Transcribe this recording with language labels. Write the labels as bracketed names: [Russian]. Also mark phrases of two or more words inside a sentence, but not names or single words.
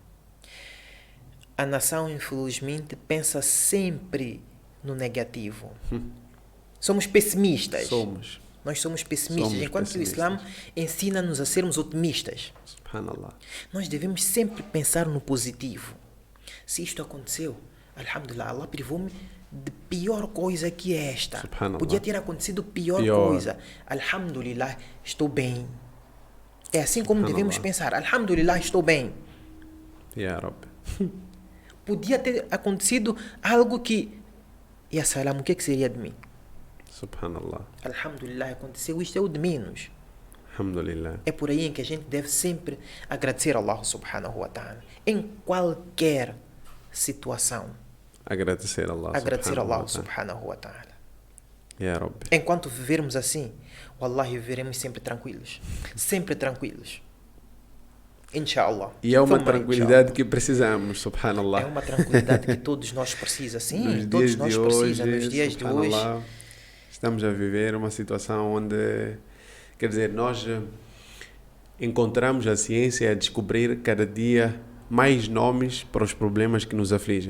[Portuguese] A nação, infelizmente, pensa sempre no negativo. Somos pessimistas. Nós somos pessimistas, enquanto que o Islã ensina-nos a sermos otimistas. Subhanallah. Nós devemos sempre pensar no positivo. Se isto aconteceu, alhamdulillah, Allah privou-me de pior coisa que esta. Podia ter acontecido pior coisa. Alhamdulillah, estou bem. É assim como devemos pensar. Alhamdulillah, estou bem. [Arabic] يا ربي. [Portuguese] Podia ter acontecido algo que... [Arabic] يا سلام, [Portuguese] o que seria de mim? Subhanallah. Alhamdulillah, aconteceu isto, é o de menos. Alhamdulillah. É por aí em que a gente deve sempre agradecer a Allah [Arabic] سبحانه وتعالى. [Portuguese] Em qualquer situação. Agradecer a Allah [Arabic] سبحانه وتعالى. يا ربي. [Portuguese] Enquanto vivermos assim, wallahi, viveremos sempre tranquilos. Sempre tranquilos. Inshallah. E é uma tranquilidade que precisamos, subhanallah. É uma tranquilidade que todos nós precisamos, sim. Todos nós precisamos nos dias de hoje. Estamos a viver uma situação onde, quer dizer, nós encontramos a ciência a descobrir cada dia mais nomes para os problemas que nos afligem.